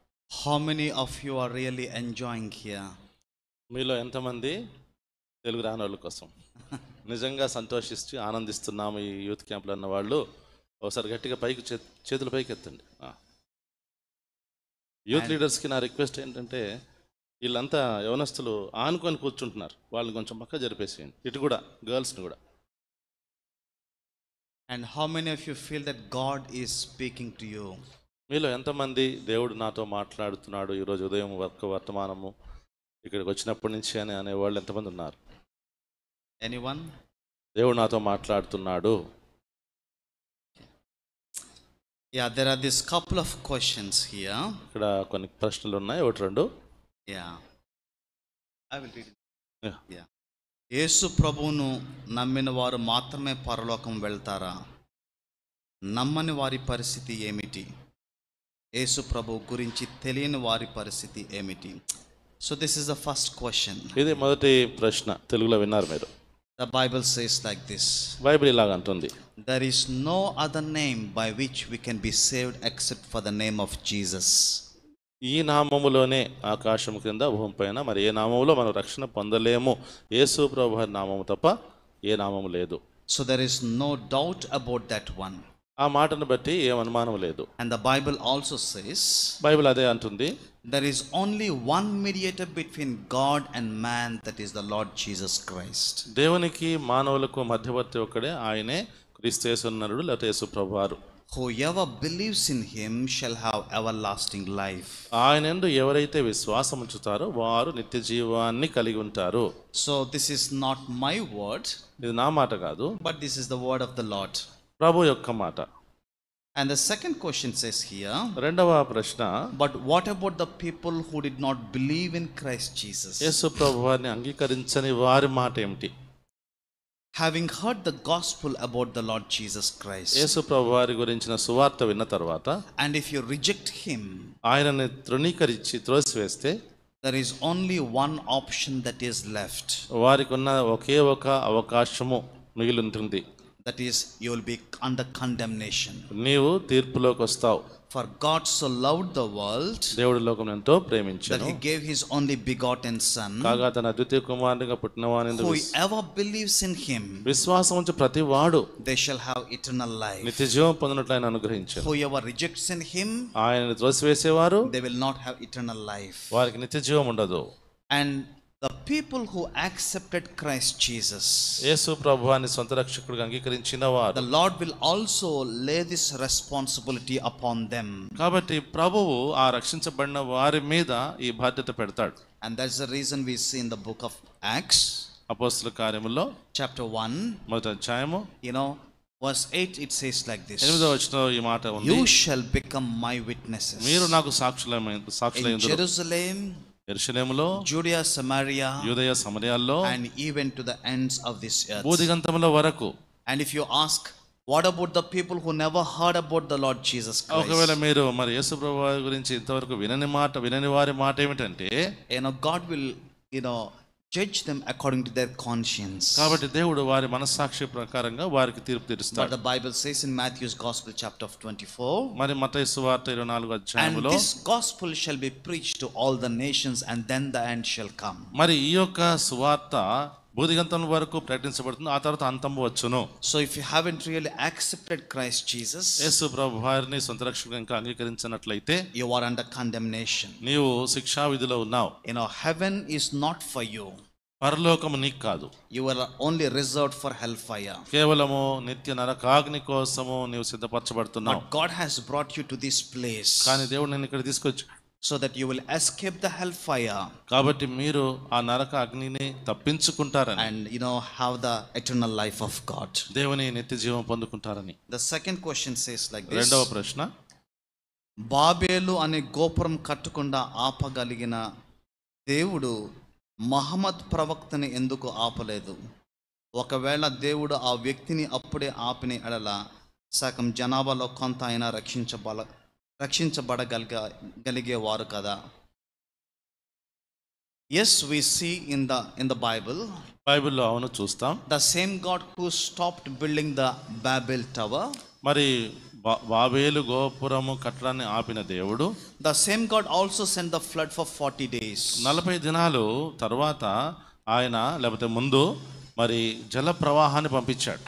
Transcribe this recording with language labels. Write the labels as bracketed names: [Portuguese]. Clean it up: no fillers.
[English] How many of you are really enjoying here? [Telugu] మీలో ఎంతమంది తెలుగు రాని వాళ్ళ కోసం నిజంగా సంతోషిస్తూ ఆనందిస్తున్నాము ఈ యూత్ క్యాంప్లో అన్న వాళ్ళు ఒకసారి గట్టిగా పైకి చేతులు పైకి ఎత్తండి. యూత్ లీడర్స్కి నా రిక్వెస్ట్ ఏంటంటే వీళ్ళంతా యవనస్తులు ఆనుకొని కూర్చుంటున్నారు, వాళ్ళని కొంచెం పక్క జరిపేసేయండి, ఇటు కూడా గర్ల్స్ని కూడా. [English] And how many of you feel that God is speaking to you? [Telugu] మీలో ఎంతమంది దేవుడు నాతో మాట్లాడుతున్నాడు ఈరోజు ఉదయం వర్తమానము ఇక్కడికి వచ్చినప్పటి నుంచి అని అనేవాళ్ళు ఎంతమంది ఉన్నారు? [English] Anyone? [Telugu] దేవుడు నాతో మాట్లాడుతున్నాడు. [English] Yeah, there are this couple of questions here. [Telugu] ఇక్కడ కొన్ని ప్రశ్నలు ఉన్నాయి, ఒకటి రెండు. [English] Yeah, I will read it. Yeah. [Telugu] యేసు ప్రభువును నమ్మిన వారు మాత్రమే పరలోకం వెళ్తారా? నమ్మని వారి పరిస్థితి ఏమిటి? యేసు ప్రభు గురించి తెలియని వారి పరిస్థితి ఏమిటి? [English] So this is the first question. [Telugu] ఇది మొదటి ప్రశ్న, తెలుగులో విన్నారు మీరు. [English] The Bible says like this. [Telugu] Bible ఇలాగ అంటుంది, [English] There is no other name by which we can be saved except for the name of Jesus. [Telugu] ఈ నామములోనే ఆకాశం క్రింద భూమి పైన మరి ఏ నామములో మనం రక్షణ పొందలేము, యేసు ప్రభు నామము తప్ప ఏ నామము లేదు. [English] So there is no doubt about that one. [Telugu] ఆ మాటను బట్టి ఏం అనుమానం లేదు. [English] And the Bible also says [Telugu] Bible అదే అంటుంది, [English] there is only one mediator between God and man, that is the Lord Jesus Christ. [Telugu] దేవునికి మానవులకు మధ్యవర్తి ఒక్కడే, ఆయనే క్రీస్తు యేసునరుడు లేకపోతే యేసు ప్రభువారు. [English] Whoever believes in him shall have everlasting life. [Telugu] ఆయనందు ఎవరైతే విశ్వాసం ఉంచుతారో వారు నిత్య జీవాన్ని కలిగి ఉంటారు. [English] So this is not my word, [Telugu] ఇది నా మాట కాదు, [English] but this is the word of the Lord. [Telugu] ప్రభు యొక్క మాట. [English] And the second question says here, [Telugu] రెండవ ప్రశ్న, [English] but what about the people who did not believe in Christ Jesus? [Telugu] యేసు ప్రభువారిని అంగీకరించని వారి మాట ఏమిటి? [English] Having heard the gospel about the Lord Jesus Christ, [Telugu] యేసు ప్రభువారి గురించిన సువార్త విన్న తర్వాత [English] and if you reject him, [Telugu] ఆయనని తృణీకరించి త్రోసివేస్తే [English] there is only one option that is left. [Telugu] వారికి ఉన్న ఒకే ఒక అవకాశము మిగిలి ఉంటుంది. [English] That is, you will be under condemnation. [Telugu] నీవు తీర్పులోకి వస్తావు. [English] For God so loved the world [Telugu] దేవుడు లోకం ఎంతో [English] that [Telugu] ప్రేమించెను, [English] he gave his only begotten son. [Telugu] కాగా తన అద్వితీయ కుమారునిగా పుట్టినవాని [English] Whoever believes in him, [Telugu] విశ్వాసం ఉంచి ప్రతి వాడు [English] they shall have eternal life. [Telugu] నిత్య జీవం పొందినట్లు ఆయన అనుగ్రహించారు. [English] Whoever rejects in him, [Telugu] ఆయనని త్రోసివేసేవారు [English] they will not have eternal life. [Telugu] వారికి నిత్య జీవం ఉండదు. [English] And the people who accepted Christ Jesus, [Telugu] యేసు ప్రభువాన్ని సొంత రక్షకుడిగా అంగీకరించిన వారు, [English] the Lord will also lay this responsibility upon them. [Telugu] కాబట్టి ప్రభువు ఆ రక్షించబడిన వారి మీద ఈ బాధ్యత పెడతాడు. [English] And that's the reason we see in the book of Acts, [Telugu] అపోస్తల కార్యములో [English] chapter 1, [Telugu] మొదటి అధ్యాయము [English] verse 8, it says like this. [Telugu] 8వ వచనంలో ఈ మాట ఉంది, [English] You shall become my witnesses [Telugu] మీరు నాకు [English] in [Telugu] సాక్షులైందురు [English] Jerusalem, [Telugu] యెరూషలేములో, [English] Judea, Samaria, [Telugu] యూదయ సమరయాల్లో, [English] and even to the ends of this earth. [Telugu] భూదిగంతముల వరకు. [English] And if you ask, what about the people who never heard about the Lord Jesus [Telugu] ఒకవేళ [English] Christ? [Telugu] మీరు మరి యేసు ప్రభువు గురించి ఇంతవరకు వినని వారి మాట ఏమిటంటే, [English] God will judge them according to their conscience. [Telugu] కాబట్టి దేవుడు వారి మనస్సాక్షి ప్రకారంగా వారికి తీర్పు [English] But [Telugu] తీరుస్తాడు. [English] the Bible says in Matthew's Gospel chapter 24, [Telugu] మరి మత్తయి సువార్త 24వ [English] and [Telugu] అధ్యాయములో, [English] this gospel shall be preached to all the nations, and then the end shall come. [Telugu] మరి ఈ యొక్క సువార్త భూదిగంతం వరకు ప్రకటించబడుతుంది, ఆ తర్వాత అంతము వచ్చును. [English] So if you haven't really accepted Christ Jesus, [Telugu] యేసు ప్రభు వారిని సొంత రక్షకుడిగా ఇంకా అంగీకరించినట్లయితే [English] you are under condemnation. [Telugu] నీవు శిక్షా విధిలో ఉన్నావు. [English] Heaven is not for you. [Telugu] పరలోకము నీకు కాదు. [English] You are only reserved for hellfire. [Telugu] కేవలము నిత్య నరకాగ్ని కోసము నీవు సిద్ధపరచబడుతున్నావు. [English] But God has brought you to this place [Telugu] కానీ దేవుడు నిన్ను ఇక్కడ తీసుకొచ్చి [English] so that you will escape the hellfire [Telugu] కాబట్టి మీరు ఆ నరక అగ్నిని తప్పించుకుంటారని [English] and have the eternal life of God. [Telugu] దేవుని నిత్య జీవం పొందుకుంటారని. [English] The second question says like this. [Telugu] రెండవ ప్రశ్న, బాబేలు అనే గోపురం కట్టకుండా ఆపగలిగిన దేవుడు మహమ్మద్ ప్రవక్తని ఎందుకు ఆపలేదు? ఒకవేళ దేవుడు ఆ వ్యక్తిని అప్పుడే ఆపిన ఎడల సగం జనాభాలో కొంత అయినా రక్షించబడగలిగేవారు కదా. [English] Yes, we see in the Bible, [Telugu] బైబిల్లో అవును చూస్తాం, [English] the same God who stopped building the Babel tower, [Telugu] మరి బాబేలు గోపురము కట్టడాన్ని ఆపిన దేవుడు [English] the same God also sent the flood for 40 days. [Telugu] 40 దినాలు తర్వాత ఆయన లేకపోతే ముందు మరి జల ప్రవాహాన్ని పంపించాడు.